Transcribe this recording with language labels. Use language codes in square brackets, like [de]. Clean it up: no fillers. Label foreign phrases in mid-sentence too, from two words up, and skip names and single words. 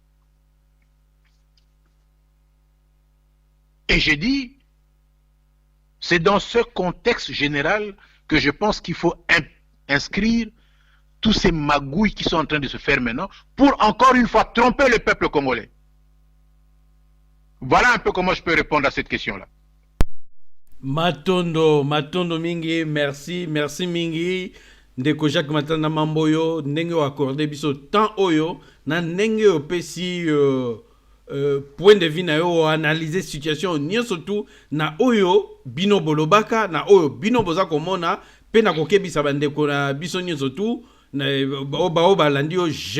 [fr] Et j'ai dit, c'est dans ce contexte général que je pense qu'il faut inscrire tous ces magouilles qui sont en train de se faire maintenant pour encore une fois tromper le peuple congolais. Voilà un peu comment je peux répondre à cette question-là. [ln] Matondo mingi, [fr] merci mingi. [ln] Ndeko Jacques Matanda Mamboyo, ndenge o accordé biso temps oyo, na ndenge o pesi [fr] point de vue [ln] na yo [fr] analyser situation [ln] ni surtout na oyo bino bolobaka na oyo bino boza komona pe na kokebisa bandeko na biso ni surtout na balandi yo.